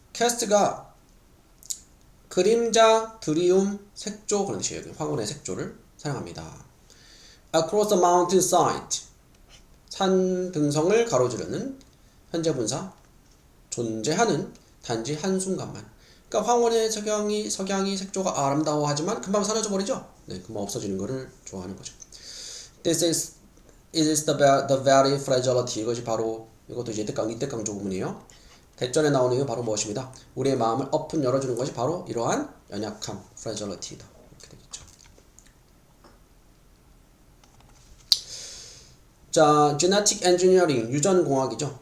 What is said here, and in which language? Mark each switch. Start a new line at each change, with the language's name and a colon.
Korean: cast가 그림자, 드리움, 색조 그런 뜻이에요. 황혼의 색조를 사랑합니다.
English: Across the mountain side.
Korean: 산 등성을 가로지르는 현재 분사 존재하는 단지 한순간만. 그러니까 황혼의 석양이 색조가 아름다워하지만 금방 사라져 버리죠. 네, 금방 없어지는 것을 좋아하는 거죠.
English: This is the very fragility.
Korean: 이것이 바로 이것도 이제 이때깡 조문이에요. 대전에 나오는 이유 바로 무엇입니다. 우리의 마음을 오픈 열어주는 것이 바로 이러한 연약함, fragility다. 이렇게 되겠죠. 자, genetic engineering, 유전공학이죠.